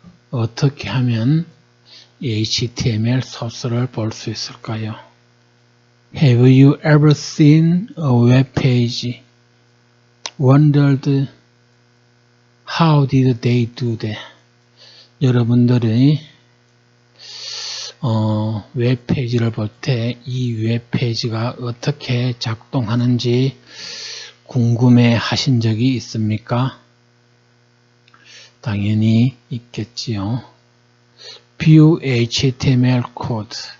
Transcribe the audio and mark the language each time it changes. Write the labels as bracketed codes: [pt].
[ko] 어떻게 하면 HTML 소스를 볼 수 있을까요? [en] Have you ever seen a web page? Wondered how did they do that? [ko] 여러분들이 웹페이지를 볼 때 이 웹페이지가 어떻게 작동하는지 궁금해 하신 적이 있습니까? 당연히 있겠지요. [en] View HTML code.